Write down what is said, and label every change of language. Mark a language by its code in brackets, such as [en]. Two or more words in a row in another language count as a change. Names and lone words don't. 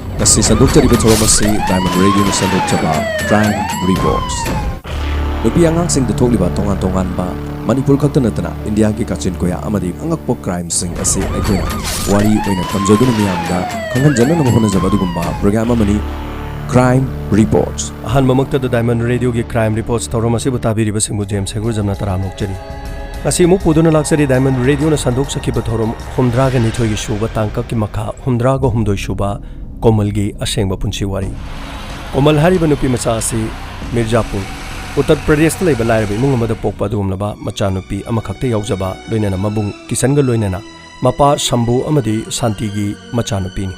[mni] Ngasi sandukjariba thoramasi Diamond Radio na sandukjaba Crime Reports. Nupi angangsing dathokliba tongan ba Manipur khakta natana India ki kachin koya amadi angakpo crime sing ase aikoina wari oina tamjaduna miyamda khanghanjana na honajaba dugumba program amani Crime Reports. Han mamakta da Diamond Radio ki Crime Reports thoramasi butabiriba singbu James Segur jamna taramnokjari. Ngasi mu puduna laksari Diamond Radio na sanduk sakiba thoram humdraga nithoi gi shuba tangka ki makha humdraga humdoi shuba Komal gi asengba punchi wari. Komal hariba nupi macha ase Mirzapur Uttar Pradesh ta leiba laiba imung amada pokpa dumlaba macha nupi amakhakte yaujaba loinana mabung kisanga loinana mapa Shambu amadi Santi gi macha nupi ni.